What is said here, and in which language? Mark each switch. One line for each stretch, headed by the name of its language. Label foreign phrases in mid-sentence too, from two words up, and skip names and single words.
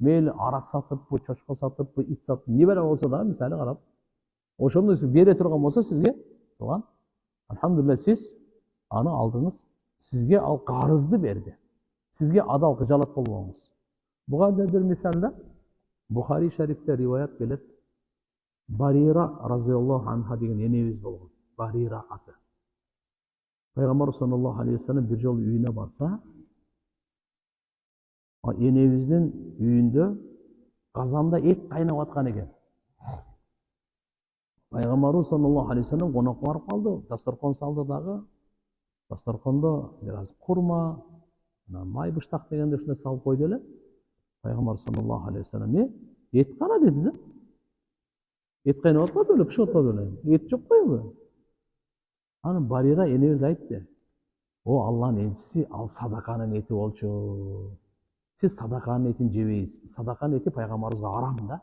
Kyrgyz: мейли арак сатыппы, чочко сатыппы, ит сатыппы, не бала болсо дагы мисалы карап, ошондой сиз бере турган болсо сизге, тууган, алхамдулилля сиз аны алдыңыз, сизге ал карызды берди. Сизге адал кыжалат болбоңуз. Буга да бир мисалда Бухари шарифте риваят келет. Барира
Arabic: رضي الله عنها
Kyrgyz: деген энебиз болгон. Барира аты. Пайгамбар
Arabic: صلى الله عليه وسلم
Kyrgyz: бир жолу үйүнө барса, энебиздин үйүндө казанда эт кайнап аткан экен. Пайгамбарыбыз
Arabic: صلى الله عليه وسلم
Kyrgyz: конокко барып калды, дасторкон салды дагы. Дасторкондо бир аз курма, май быштак дегенде ушундай салып койду эле. Пайгамбар
Arabic: صلى الله عليه وسلم
Kyrgyz: эт кана деди да. Эт кайнап атпады беле, пишип атпады беле. Эт жок койбу? Аны Барира энебиз айтты. О Аллахнын элчиси, ал садаканын эти болчу. Сиз садаканын этин жебейсиз. Садаканын эти пайгамбарыбызга арам да.